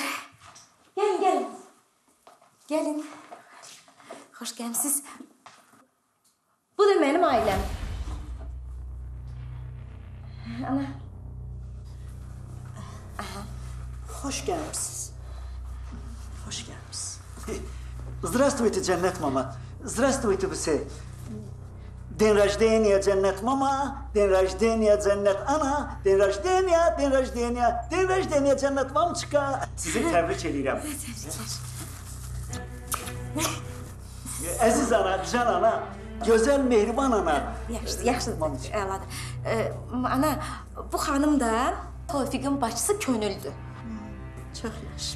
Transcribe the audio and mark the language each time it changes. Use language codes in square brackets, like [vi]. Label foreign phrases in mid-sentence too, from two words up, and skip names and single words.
[az] Gəlin. Gəlin. Xoş gəlmisiniz. Bu da mənim ailəm. Ana. Xoş gəlmisiniz. Xoş gəlmisiniz. [ru] Здравствуйте, Cennet mama. Здравствуйте все. День рождения, Cennet mama. День рождения, Cennet ana. День рождения, день рождения. День рождения, Cennet mamçıka. [az] Sizi təbrik edirəm. Əziz ana, güzel ana. Gözəl, mehriban ana. Yaxşıdır, əladır. Ana, bu xanım da Tofiqin bacısı Könüldür. Çox yaxşı.